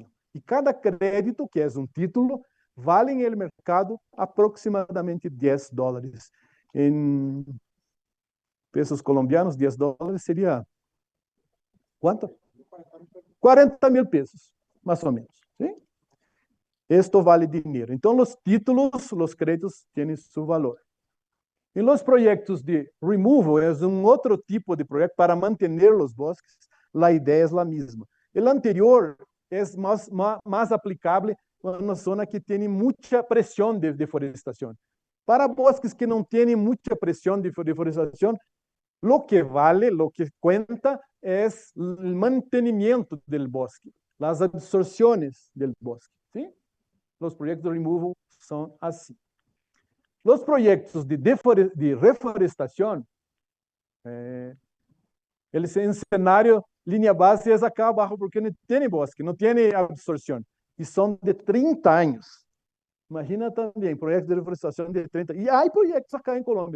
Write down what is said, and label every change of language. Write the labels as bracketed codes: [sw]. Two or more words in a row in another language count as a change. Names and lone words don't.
[pt] E cada crédito, que é um título, vale no mercado aproximadamente $10. Em pesos colombianos, $10 seria quanto? 40 mil pesos, mais ou menos. ¿Sí? [es] Esto vale dinheiro. [pt] Então, os títulos, os créditos, têm seu valor. Em los projetos de removal, é um outro tipo de projeto para manter os bosques. A ideia é a mesma. O anterior é mais aplicável em uma zona que tem muita pressão de deforestação. Para bosques que não têm muita pressão de deforestação, [es] lo que vale, lo que cuenta [pt] é o mantenimento do bosque, as absorções do bosque. ¿Sí? Os projetos de removal são assim. [es] Los proyectos de reforestación, el escenario, línea base es acá abajo porque no tiene bosque, no tiene absorción, y son de 30 años. Imagina también proyectos de reforestación de 30. Y hay proyectos acá en Colombia.